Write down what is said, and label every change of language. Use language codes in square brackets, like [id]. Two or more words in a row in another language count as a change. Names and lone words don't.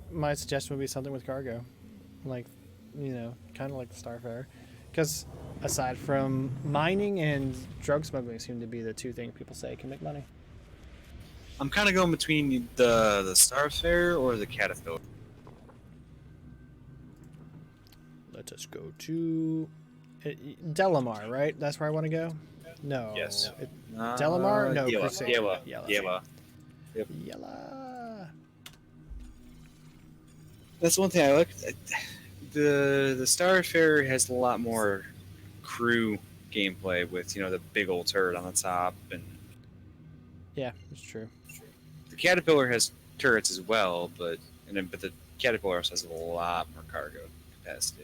[en] My suggestion would be something with cargo, like, kind of like the Starfarer, because aside from mining and drug smuggling, seem to be the two things people say can make money. I'm kind of going between the Starfarer or the Caterpillar. Let us go to Delamar, right? That's where I want to go. No. Yes. Delamar? No, Yela. Crusader. Yela. Yela. Yela. Yep. Yela. That's one thing I like. The Starfarer has a lot more crew gameplay with the big old turret on the top, and Yeah, it's true. the Caterpillar has turrets as well, but the Caterpillar also has a lot more cargo capacity.